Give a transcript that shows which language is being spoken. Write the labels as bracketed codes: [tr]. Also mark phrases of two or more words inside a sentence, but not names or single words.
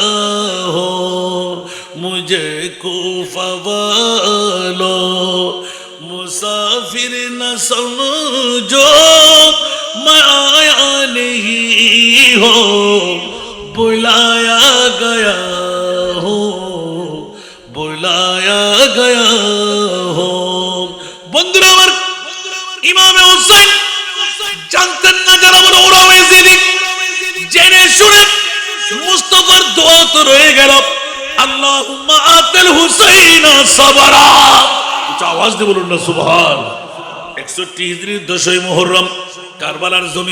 [ur] ہوں مجھے کوفہ والوں مسافر نہ سمجھو میں آیا نہیں ہوں بلایا گیا ہوں بلایا گیا ہوں [bn] বন্ধুরা আমার ইমাম হোসেন জানতেন না যারা বড় ওরাও এজিদি জেনে শুনে মুস্তাফার দোয়া তো রয়ে গেল [ar] اللهم أعط الحسين صبرا [bn] উচ্চ আওয়াজ দিয়ে বলুন না সুবহান 61 হিজরি 10ই মুহররম কারবালার জমিন